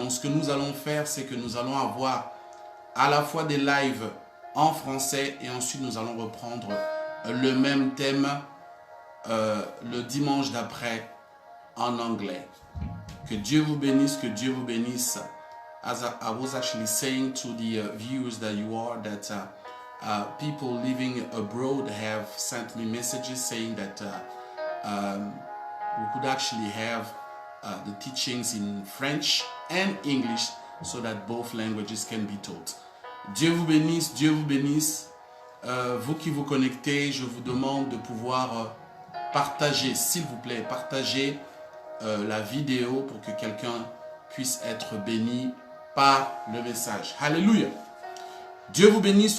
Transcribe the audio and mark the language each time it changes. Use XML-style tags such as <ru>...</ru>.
<fr>Donc ce que nous allons faire, c'est que nous allons avoir à la fois des lives en français et ensuite nous allons reprendre le même thème le dimanche d'après en anglais. Que Dieu vous bénisse, que Dieu vous bénisse.</fr> <en>As I was actually saying to the viewers that you are, that people living abroad have sent me messages saying that we could actually have the teachings in French and English so that both languages can be taught.</en> <fr>Dieu vous bénisse, Dieu vous bénisse. Vous qui vous connectez, je vous demande de pouvoir partager, s'il vous plaît, partager la vidéo pour que quelqu'un puisse être béni par le message. Alléluia. Dieu vous bénisse.</fr>